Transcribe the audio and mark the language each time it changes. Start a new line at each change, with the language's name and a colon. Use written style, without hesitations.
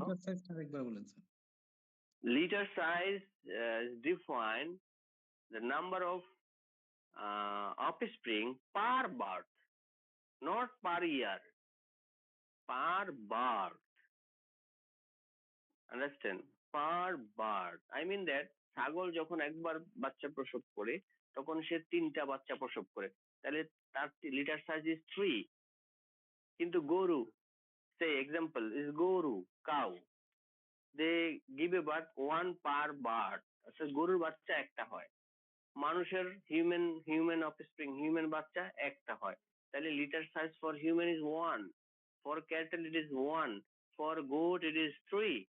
Bangla: Litre সাইজটা একবার বলেন sir.
English: Litter size define the number of offspring per birth, not per year, per birth. Understand? Per bird. I mean that
Bangla: ছাগল যখন একবার বাচ্চা প্রসব করে তখন সে 3টা বাচ্চা প্রসব করে, তাহলে তার লিটার সাইজ ইজ 3। কিন্তু গরু,
English: say example is গরু, cow, they give a birth 1 per bird.
Bangla: আচ্ছা, গরুর বাচ্চা একটা হয়, মানুষের হিউম্যান অফস্প্রিং, হিউম্যান বাচ্চা একটা হয়, তাহলে litre size
English: For human is 1, for cattle it is 1, for goat it is 3।